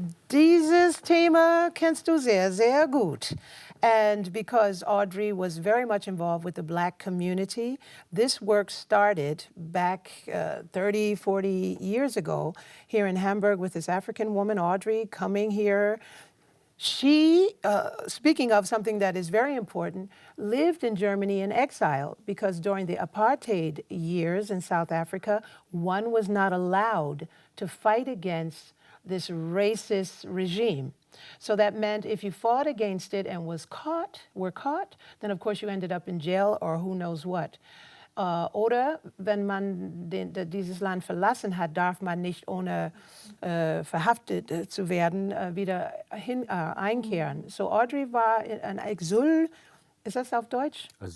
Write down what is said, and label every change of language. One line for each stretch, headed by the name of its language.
German: Dieses Thema kennst du sehr, sehr gut.
English: And because Audrey was very much involved with the Black community, this work started back 30, 40 years ago here in Hamburg with this African woman, Audrey, coming here. She, speaking of something that is very important, lived in Germany in exile because during the apartheid years in South Africa, one was not allowed to fight against this racist regime. So that meant if you fought against it and were caught, then of course you ended up in jail or who knows what.
German: Oder wenn man dieses Land verlassen hat, darf man nicht ohne verhaftet zu werden wieder einkehren. So Audrey war ein Exil, ist das auf Deutsch?